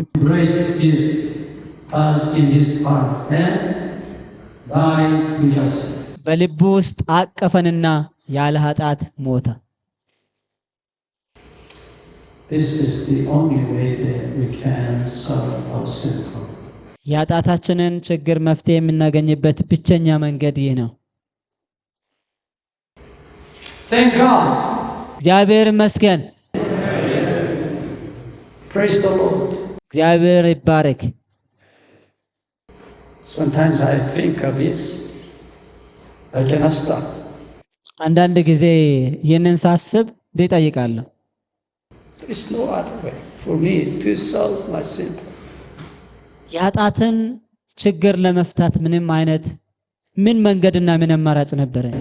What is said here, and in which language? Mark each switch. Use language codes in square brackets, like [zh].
[en] Embraced us in his heart and died with us. [am] በልቡ ውስጥ አቀፈንና ያለ ኃጢአት ሞተ። [en] This is the only way that we can solve our sin problem. [am] የኃጢአታችንን ችግር መፍትሄ የምናገኝበት ብቸኛ መንገድ ይህ ነው። [en] Thank God. [am] እግዚአብሔር ይመስገን። [en] Praise the Lord. [am] እግዚአብሔር ይባረክ። [en] Sometimes I think of this. I cannot stop. [am] አንዳንድ ጊዜ ይህንን ሳስብ እጠይቃለሁ። [en] There is no other way for me to solve my sin. [am] የኃጢአትን ችግር ለመፍታት ምንም አይነት ምን መንገድና ምን አማራጭ ነበረ?